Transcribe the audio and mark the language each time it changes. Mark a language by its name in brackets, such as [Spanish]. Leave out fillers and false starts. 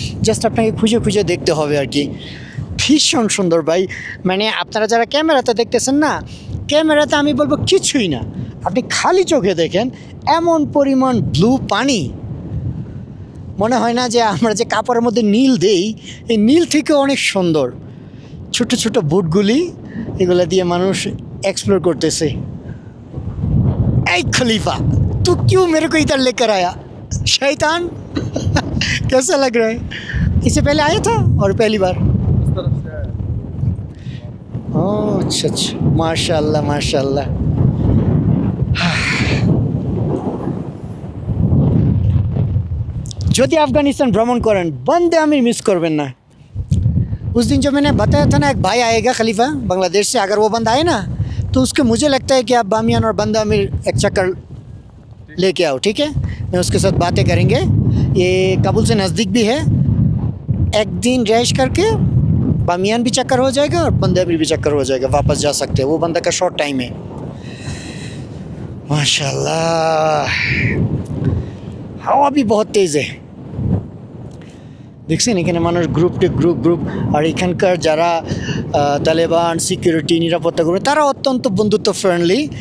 [Bangla] Just আপনাকে খুঁজে খুঁজে দেখতে হবে আর কি। ভীষণ সুন্দর ভাই, মানে আপনারা যারা ক্যামেরাতে দেখতেছেন না, ক্যামেরাতে আমি বলবো কিছুই না, আপনি খালি চোখে দেখেন এমন পরিমাণ ব্লু পানি, মনে হয় না যে আমরা যে কাপড়ের মধ্যে নীল দেই, এই নীল থেকে অনেক সুন্দর। ছোট ছোট বুটগুলি, এগুলো দিয়ে মানুষ [Hindi] एक्सप्लोर करते से। ऐ खलीफा तू क्यों मेरे को इधर लेकर आया शैतान। कैसा लग रहा है? इससे पहले आया था और पहली बार? तरफ से आया। ओह अच्छा अच्छा, माशाल्लाह माशाल्लाह। [Bangla] যদি अफगानिस्तान भ्रमण करें बंदे आमिर मिस करबें ना। [Hindi] उस दिन जो मैंने बताया था ना एक भाई आएगा खलीफा बांग्लादेश से, अगर वो बंदा आए ना तो उसके मुझे लगता है कि आप बामियान और बंदा आमिर एक चक्कर लेके आओ, ठीक है। मैं उसके साथ बातें करेंगे, ये काबुल से नज़दीक भी है। एक दिन रैश करके बामियान भी चक्कर हो जाएगा और बंदा आमिर भी चक्कर हो जाएगा, वापस जा सकते हैं। वो बंदा का शॉर्ट टाइम है माशाल्लाह। हवा भी बहुत तेज़ है, [Bangla] দেখছেন এখানে মানুষ গ্রুপ গ্রুপ। আর এখানকার যারা তালেবান সিকিউরিটি নিরাপত্তা কর্মী তারা অত্যন্ত বন্ধুত্ব ফ্রেন্ডলি।